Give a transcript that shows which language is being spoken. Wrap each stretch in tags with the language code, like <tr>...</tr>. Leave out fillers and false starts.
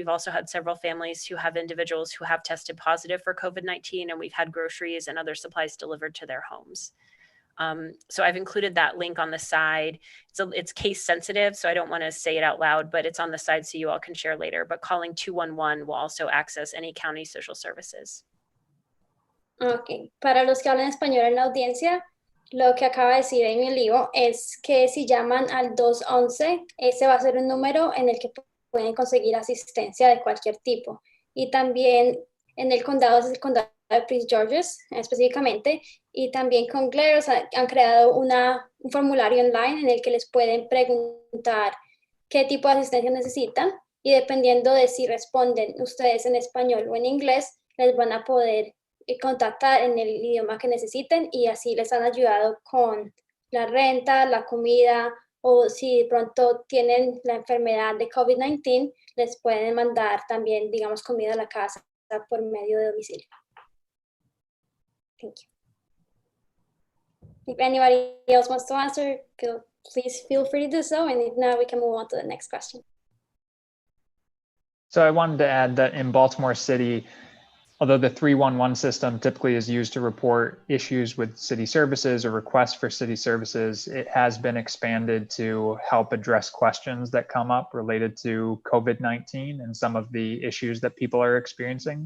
<en>We've also had several families who have individuals who have tested positive for COVID-19, and we've had groceries and other supplies delivered to their homes. So I've included that link on the side. It's case sensitive, so I don't want to say it out loud, but it's on the side so you all can share later. But calling 211 will also access any county social services.</en> <es>Ok, para los que hablan español en la audiencia, lo que acaba de decir Amy Olivo es que si llaman al 211, ese va a ser un número en el que pueden conseguir asistencia de cualquier tipo. Y también en el condado, es el condado de Prince George's específicamente, y también con Glaros han creado un formulario online en el que les pueden preguntar qué tipo de asistencia necesitan, y dependiendo de si responden ustedes en español o en inglés, les van a poder contactar en el idioma que necesiten, y así les han ayudado con la renta, la comida, o si de pronto tienen la enfermedad de COVID-19, les pueden mandar también, digamos, comida a la casa por medio de domicilio.</es> <en>Thank you. If anybody else wants to answer, please feel free to do so, and if not, we can move on to the next question. So I wanted to add that in Baltimore City, although the 311 system typically is used to report issues with city services or requests for city services, it has been expanded to help address questions that come up related to COVID-19 and some of the issues that people are experiencing.</en>